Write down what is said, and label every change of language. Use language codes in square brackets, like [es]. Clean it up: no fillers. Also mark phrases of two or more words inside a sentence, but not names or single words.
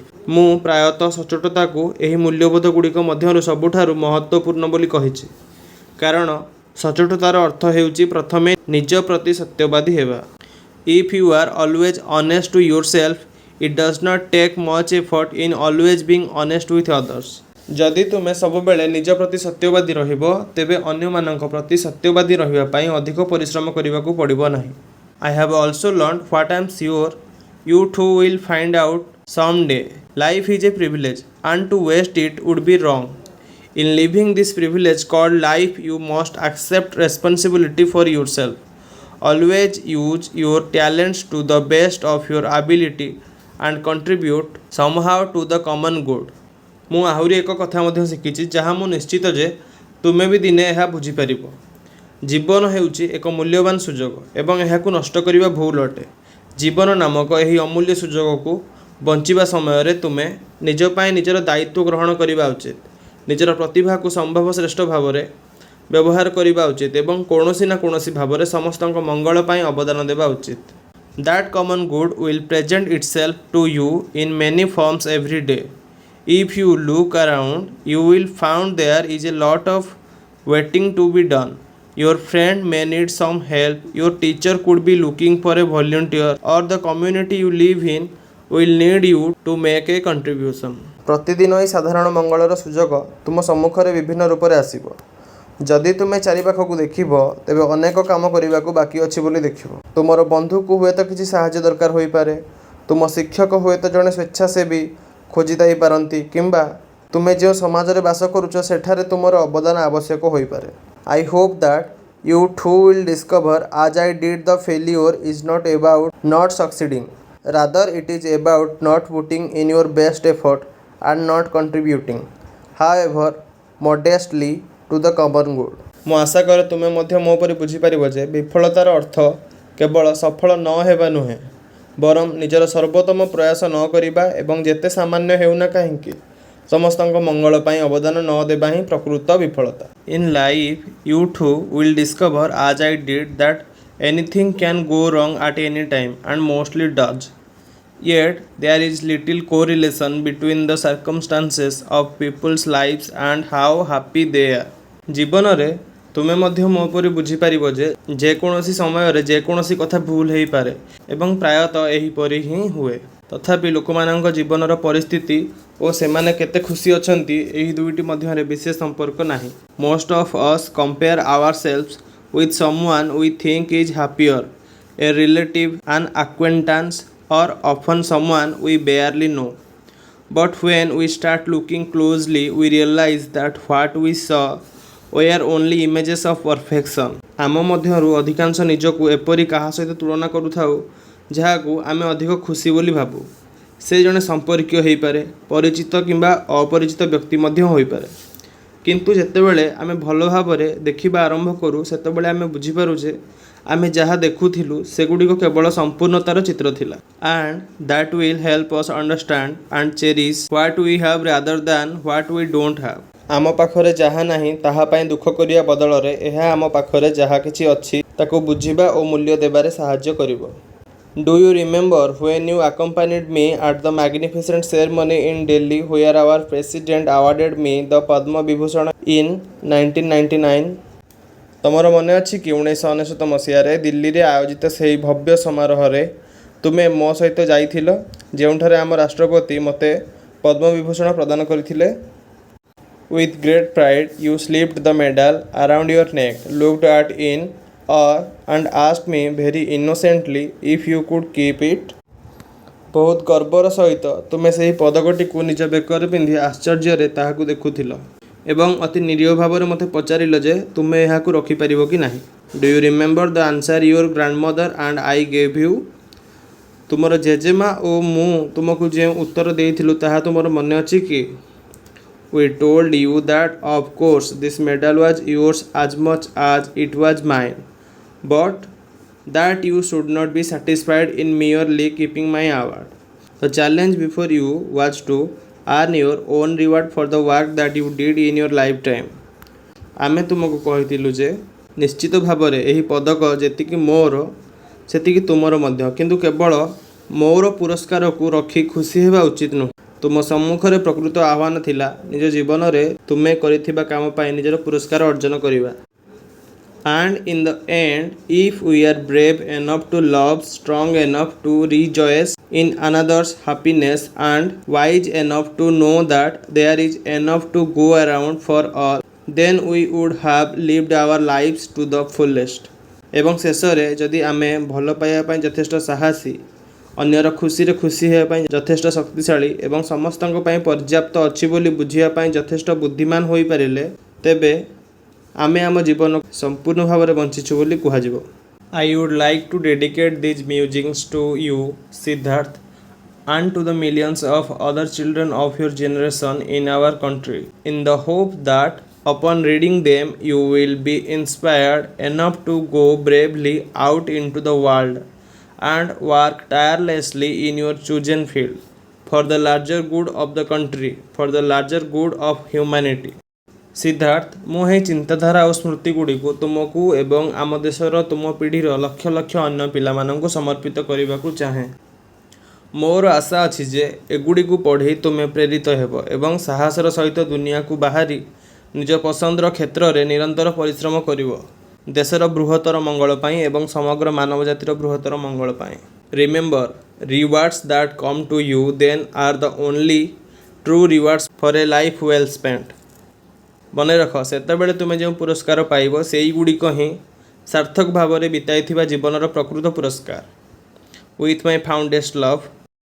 [or] ମୁଁ ପ୍ରାୟତଃ ସଚ୍ଚୋଟତାକୁ ଏହି ମୂଲ୍ୟବୋଧ ଗୁଡ଼ିକ ମଧ୍ୟରୁ ସବୁଠାରୁ ମହତ୍ତ୍ୱପୂର୍ଣ୍ଣ ବୋଲି କହିଛି, କାରଣ ସଚ୍ଚୋଟତାର ଅର୍ଥ ହେଉଛି ପ୍ରଥମେ ନିଜ ପ୍ରତି ସତ୍ୟବାଦୀ ହେବା। [en] If you are always honest to yourself, it does not take much effort in always being honest with others। [or] ଯଦି ତୁମେ ସବୁବେଳେ ନିଜ ପ୍ରତି ସତ୍ୟବାଦୀ ରହିବ, ତେବେ ଅନ୍ୟମାନଙ୍କ ପ୍ରତି ସତ୍ୟବାଦୀ ରହିବା ପାଇଁ ଅଧିକ ପରିଶ୍ରମ କରିବାକୁ ପଡ଼ିବ ନାହିଁ। [en] I have also learned what I am sure you too will find out someday. Life is a privilege and to waste it would be wrong। In living this privilege called life, you must accept responsibility for yourself। Always use your talents to the best of your ability and contribute somehow to the common good। [or] ମୁଁ ଆହୁରି ଏକ କଥା ମଧ୍ୟ ଶିଖିଛି ଯାହା ମୁଁ ନିଶ୍ଚିତ ଯେ ତୁମେ ବି ଦିନେ ଏହା ବୁଝିପାରିବ। ଜୀବନ ହେଉଛି ଏକ ମୂଲ୍ୟବାନ ସୁଯୋଗ ଏବଂ ଏହାକୁ ନଷ୍ଟ କରିବା ଭୁଲ ଅଟେ। ଜୀବନ ନାମକ ଏହି ଅମୂଲ୍ୟ ସୁଯୋଗକୁ ବଞ୍ଚିବା ସମୟରେ ତୁମେ ନିଜ ପାଇଁ ନିଜର ଦାୟିତ୍ୱ ଗ୍ରହଣ କରିବା ଉଚିତ, ନିଜର ପ୍ରତିଭାକୁ ସମ୍ଭବ ଶ୍ରେଷ୍ଠ ଭାବରେ ବ୍ୟବହାର କରିବା ଉଚିତ ଏବଂ କୌଣସି ନା କୌଣସି ଭାବରେ ସମସ୍ତଙ୍କ ମଙ୍ଗଳ ପାଇଁ ଅବଦାନ ଦେବା ଉଚିତ। [en] That common good will present itself to you in many forms every day। If you look around, you will find there is a lot of waiting to be done। Your friend may need some help, your teacher could be looking for a volunteer, or the community you live in will need you to make a contribution। [or] ପ୍ରତିଦିନ ଏହି ସାଧାରଣ ମଙ୍ଗଳର ସୁଯୋଗ ତୁମ ସମ୍ମୁଖରେ ବିଭିନ୍ନ ରୂପରେ ଆସିବ। ଯଦି ତୁମେ ଚାରିପାଖକୁ ଦେଖିବ, ତେବେ ଅନେକ କାମ କରିବାକୁ ବାକି ଅଛି ବୋଲି ଦେଖିବ। ତୁମର ବନ୍ଧୁକୁ ହୁଏତ କିଛି ସାହାଯ୍ୟ ଦରକାର ହୋଇପାରେ, ତୁମ ଶିକ୍ଷକ ହୁଏତ ଜଣେ ସ୍ୱେଚ୍ଛାସେବୀ ଖୋଜି ଦେଇପାରନ୍ତି, କିମ୍ବା ତୁମେ ଯେଉଁ ସମାଜରେ ବାସ କରୁଛ ସେଠାରେ ତୁମର ଅବଦାନ ଆବଶ୍ୟକ ହୋଇପାରେ। [en] I hope that you too will discover as I did the failure is not about not succeeding, rather it is about not putting in your best effort and not contributing, however modestly, to the common good। [or] ମୁଁ ଆଶା କରେ ତୁମେ ମଧ୍ୟ ମୋ ପରି ବୁଝିପାରିବ ଯେ ବିଫଳତାର ଅର୍ଥ କେବଳ ସଫଳ ନ ହେବା ନୁହେଁ, ବରଂ ନିଜର ସର୍ବୋତ୍ତମ ପ୍ରୟାସ ନ କରିବା ଏବଂ ଯେତେ ସାମାନ୍ୟ ହେଉନା କାହିଁକି ସମସ୍ତଙ୍କ ମଙ୍ଗଳ ପାଇଁ ଅବଦାନ ନ ଦେବା ହିଁ ପ୍ରକୃତ ବିଫଳତା। [en] In life you too will discover as I did that anything can go wrong at any time and mostly does. Yet there is little correlation between the circumstances of people's lives and how happy they are. [or] ଜୀବନରେ ତୁମେ ମଧ୍ୟ ମୋ ପରି ବୁଝିପାରିବ ଯେ ଯେକୌଣସି ସମୟରେ ଯେକୌଣସି କଥା ଭୁଲ ହୋଇପାରେ ଏବଂ ପ୍ରାୟତଃ ଏହିପରି ହିଁ ହୁଏ। ତଥାପି ଲୋକମାନଙ୍କ ଜୀବନର ପରିସ୍ଥିତି ଓ ସେମାନେ କେତେ ଖୁସି ଅଛନ୍ତି ଏହି ଦୁଇଟି ମଧ୍ୟରେ ବିଶେଷ ସମ୍ପର୍କ ନାହିଁ। [en] Most of us compare ourselves with someone we think is happier, a relative, an acquaintance, or often someone we barely know. But when we start looking closely, we realize that what we saw were only images of perfection. [or] ଆମ ମଧ୍ୟରୁ ଅଧିକାଂଶ ନିଜକୁ ଏପରି କାହା ସହିତ ତୁଳନା କରୁଥାଉ ଯାହାକୁ ଆମେ ଅଧିକ ଖୁସି ବୋଲି ଭାବୁ। ସେ ଜଣେ ସମ୍ପର୍କୀୟ ହୋଇପାରେ, ପରିଚିତ କିମ୍ବା ଅପରିଚିତ ବ୍ୟକ୍ତି ମଧ୍ୟ ହୋଇପାରେ। କିନ୍ତୁ ଯେତେବେଳେ ଆମେ ଭଲ ଭାବରେ ଦେଖିବା ଆରମ୍ଭ କରୁ ସେତେବେଳେ ଆମେ ବୁଝିପାରୁ ଯେ ଆମେ ଯାହା ଦେଖୁଥିଲୁ ସେଗୁଡ଼ିକ କେବଳ ସମ୍ପୂର୍ଣ୍ଣତାର ଚିତ୍ର ଥିଲା। [en] And that will help us understand and cherish what we have rather than what we don't have. [or] ଆମ ପାଖରେ ଯାହା ନାହିଁ ତାହା ପାଇଁ ଦୁଃଖ କରିବା ବଦଳରେ ଏହା ଆମ ପାଖରେ ଯାହା କିଛି ଅଛି ତାକୁ ବୁଝିବା ଓ ମୂଲ୍ୟ ଦେବାରେ ସାହାଯ୍ୟ କରିବ। [en] Do you remember when you accompanied me at the magnificent ceremony in Delhi where our president awarded me the Padma Vibhushan in 1999? [or] ତମର ମନେ ଅଛି କି 1999 ମସିହାରେ ଦିଲ୍ଲୀରେ ଆୟୋଜିତ ସେହି ଭବ୍ୟ ସମାରୋହରେ ତୁମେ ମୋ ସହିତ ଯାଇଥିଲ ଯେଉଁଠାରେ ଆମ ରାଷ୍ଟ୍ରପତି ମୋତେ ପଦ୍ମବିଭୂଷଣ ପ୍ରଦାନ କରିଥିଲେ? [en] With great pride you slipped the medal around your neck, looked at in awe and asked me very innocently if you could keep it. [or] ବହୁତ ଗର୍ବର ସହିତ ତୁମେ ସେହି ପଦକଟିକୁ ନିଜ ବେକରେ ପିନ୍ଧି ଆଶ୍ଚର୍ଯ୍ୟରେ ତାହାକୁ ଦେଖୁଥିଲ ଏବଂ ଅତି ନିରୀହ ଭାବରେ ମୋତେ ପଚାରିଲ ଯେ ତୁମେ ଏହାକୁ ରଖିପାରିବ କି ନାହିଁ। [en] Do you remember the answer your grandmother and I gave you? [or] ତୁମର ଜେଜେମା ଓ ମୁଁ ତୁମକୁ ଯେଉଁ ଉତ୍ତର ଦେଇଥିଲୁ ତାହା ତୁମର ମନେ ଅଛି କି? [en] We told you that of course this medal was yours as much as it was mine, but that you should not be satisfied in merely keeping my award. The challenge before you was to earn your own reward for the work that you did in your lifetime. [or] ଆମେ ତୁମକୁ କହିଥିଲୁ ଯେ ନିଶ୍ଚିତ ଭାବରେ ଏହି ପଦକ ଯେତିକି ମୋର ସେତିକି ତୁମର ମଧ୍ୟ, କିନ୍ତୁ କେବଳ ମୋର ପୁରସ୍କାରକୁ ରଖି ଖୁସି ହେବା ଉଚିତ ନୁହେଁ। ତୁମ ସମ୍ମୁଖରେ ପ୍ରକୃତ ଆହ୍ୱାନ ଥିଲା ନିଜ ଜୀବନରେ ତୁମେ କରିଥିବା କାମ ପାଇଁ ନିଜର ପୁରସ୍କାର ଅର୍ଜନ କରିବା। [en] And in the end, if we are brave enough to love, strong enough to rejoice in another's happiness, and wise enough to know that there is enough to go around for all, then we would have lived our lives to the fullest. [or] ଏବଂ ଶେଷରେ ଯଦି ଆମେ ଭଲ ପାଇବା ପାଇଁ ଯଥେଷ୍ଟ ସାହସୀ, ଅନ୍ୟର ଖୁସିରେ ଖୁସି ହେବା ପାଇଁ ଯଥେଷ୍ଟ ଶକ୍ତିଶାଳୀ ଏବଂ ସମସ୍ତଙ୍କ ପାଇଁ ପର୍ଯ୍ୟାପ୍ତ ଅଛି ବୋଲି ବୁଝିବା ପାଇଁ ଯଥେଷ୍ଟ ବୁଦ୍ଧିମାନ ହୋଇପାରିଲେ ତେବେ ଆମେ ଆମ ଜୀବନକୁ ସମ୍ପୂର୍ଣ୍ଣ ଭାବରେ ବଞ୍ଚିଛୁ ବୋଲି କୁହାଯିବ। [en] I would like to dedicate these musings to you, Siddharth, and to the millions of other children of your generation in our country, in the hope that upon reading them you will be inspired enough to go bravely out into the world and work tirelessly in your chosen field for the larger good of the country, for the larger good of humanity. [or] ସିଦ୍ଧାର୍ଥ, ମୁଁ ଏହି ଚିନ୍ତାଧାରା ଓ ସ୍ମୃତିଗୁଡ଼ିକୁ ତୁମକୁ ଏବଂ ଆମ ଦେଶର ତୁମ ପିଢ଼ିର ଲକ୍ଷ ଲକ୍ଷ ଅନ୍ୟ ପିଲାମାନଙ୍କୁ ସମର୍ପିତ କରିବାକୁ ଚାହେଁ। ମୋର ଆଶା ଅଛି ଯେ ଏଗୁଡ଼ିକୁ ପଢ଼ି ତୁମେ ପ୍ରେରିତ ହେବ ଏବଂ ସାହସର ସହିତ ଦୁନିଆକୁ ବାହାରି ନିଜ ପସନ୍ଦର କ୍ଷେତ୍ରରେ ନିରନ୍ତର ପରିଶ୍ରମ କରିବ ଦେଶର ବୃହତ୍ତର ମଙ୍ଗଳ ପାଇଁ ଏବଂ ସମଗ୍ର ମାନବ ଜାତିର ବୃହତ୍ତର ମଙ୍ଗଳ ପାଇଁ। [en] Remember, rewards that come to you then are the only true rewards for a life well spent. [or] ମନେ ରଖ, ସେତେବେଳେ ତୁମେ ଯେଉଁ ପୁରସ୍କାର ପାଇବ ସେଇଗୁଡ଼ିକ ହିଁ ସାର୍ଥକ ଭାବରେ ବିତାଇଥିବା ଜୀବନର ପ୍ରକୃତ ପୁରସ୍କାର। [en] With my fondest love,